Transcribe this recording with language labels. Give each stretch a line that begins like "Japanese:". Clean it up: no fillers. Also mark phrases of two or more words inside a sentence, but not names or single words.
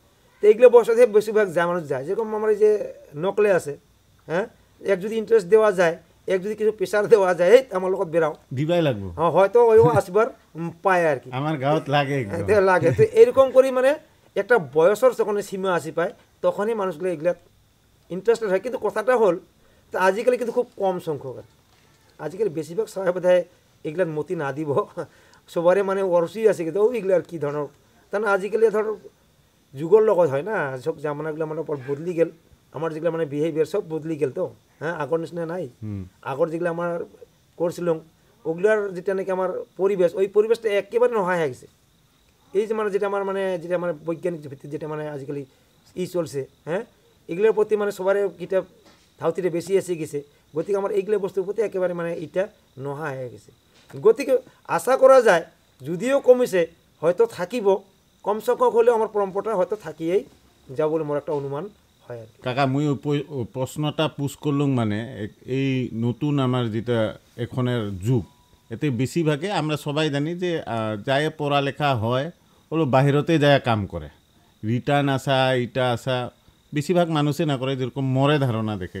Rangpuri: তো এইগুলো বয়সে বেশিরভাগ যায়, মানুষ যায়। যেরকম আমার এই যে নকলে আছে, হ্যাঁ, এক যদি ইন্টারেস্ট দেওয়া যায়, এক যদি কিছু প্রেশার দেওয়া যায়, এই আমার লগত বেরাও দিবাই লাগবো, হ্যাঁ হয়তো ওইও আসবার পায় আর কি, আমার গাঁত লাগে লাগে। তো এরকম করি মানে একটা বয়সের যখন সীমা আসি পায় তখনই মানুষগুলো এগুলাত ইন্টারেস্টেড হয়। কিন্তু কথাটা হল তো আজিকালি কিন্তু খুব কম সংখ্যক আছে, আজিকালি বেশিরভাগ সবাই বোধ হয় এগুলার মতি না দিব, সবারে মানে অরসি আছে কিন্তু ওইগুলো আর কি ধরনের। তার আজিকালি ধর যুগর লগত হয় না, সব জামানাগুলো মানে বদলি গেল, আমার যেগুলো মানে বিহেভিয়ার সব বদলি গেল। তো হ্যাঁ, আগর নিচিনা নাই। আগর যেগুলো আমার করছিলাম ওগুলার যেটা নাকি আমার পরিবেশ, ওই পরিবেশটা একেবারে নহায় হয়ে গেছে। এই যে মানে যেটা আমার বৈজ্ঞানিক ভিত্তিতে যেটা মানে আজকালি চলছে, হ্যাঁ, এগুলোর প্রতি মানে সবার কিটা ধাউতিটা বেশি এসে গেছে। গতিকে আমার এইগুলো বস্তুর প্রতি একেবারে মানে এটা নহা হয়ে গেছে। গতিকে আশা করা যায় যদিও কমিছে হয়তো থাকিব, কম সংখ্যক হলেও আমার পরম্পরাটা হয়তো থাকিয়েই যাব বলে মোর একটা অনুমান হয় আর কি। কাকা মুই প্রশ্নটা পুষ করলুম মানে এই নতুন আমার যেটা এখনের যুগ, এতে বেশিরভাগে আমরা সবাই জানি যে যায় পড়ালেখা হয় ওগুলো বাহিরতে যায় কাম করে, রিটার্ন আসা ইটা আসা বেশিরভাগ মানুষে না করে, যেরকম মরে ধারণা দেখে।